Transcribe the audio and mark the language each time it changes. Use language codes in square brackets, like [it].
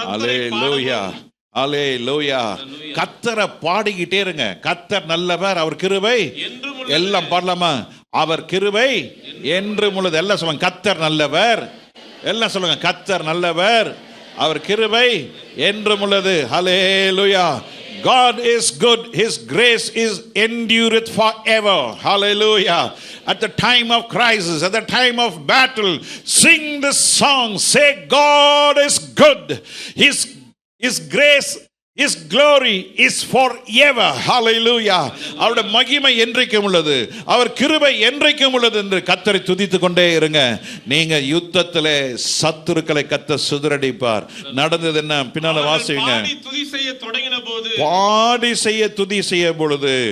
[ta] அல்லேலூயா, அல்லேலூயா. கர்த்தரை பாடிக்கிட்டே இருங்க. கர்த்தர் நல்லவர், அவர் கிருபை எல்லாம் பாடலாமா? அவர் கிருபை என்றும் உள்ளது. எல்லாம் சொல்லுங்க, கர்த்தர் நல்லவர். எல்லாம் சொல்லுங்க, கர்த்தர் நல்லவர், அவர் கிருபை என்றும் உள்ளது. ஹல்லேலூயா. [en] God is good, his grace is endureth forever. Hallelujah. At the time of crisis, at the time of battle, sing this song. Say, God is good, his grace, his glory is forever. Hallelujah. [ta] அவருடைய மகிமை என்றைக்கும் உள்ளது, அவர் கிருபை என்றைக்கும் உள்ளது என்று கர்த்தரை துதித்துக் கொண்டே இருங்க. நீங்க யுத்தத்திலே சத்துருக்களை கர்த்தர் சிதறடிப்பார். நடந்தது என்ன? பின்னால வாசிங்க. துதி செய்ய தொடங்கின போது, பாடி செய்ய துதி செய்ய பொழுது,